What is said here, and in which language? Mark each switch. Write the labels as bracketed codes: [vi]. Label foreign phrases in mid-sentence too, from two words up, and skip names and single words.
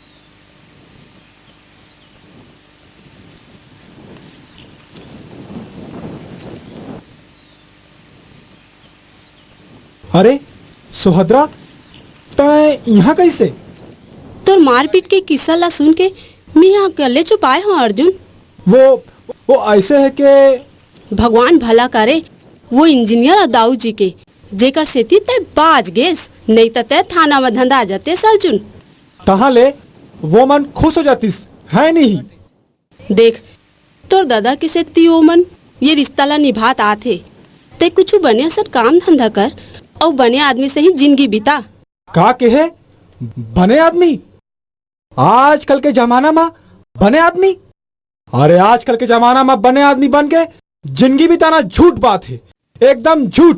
[hne] अरे सुभद्रा, तय यहाँ कैसे? तोर मारपीट के किस्सा ला सुन के मैं यहाँ अकेले छुपाए हूँ अर्जुन। वो ऐसे है कि भगवान भला करे वो इंजीनियर और दाऊ जी के, जेकर सेती तय बाज गेस, नहीं तो तय थाना में धंधा जाते अर्जुन। तहाँ ले वो मन खुश हो जातीस है नहीं? देख तोर दादा के सेती वो मन ये रिश्ता ला निभात आथे, ते कुछ बने सर काम धंधा कर और बने आदमी से ही जिंदगी बिता। का के है बने आदमी? आजकल के जमाना में बने आदमी? अरे आजकल के जमाना में बने आदमी बन के जिंदगी बिताना झूठ बात है, एकदम झूठ।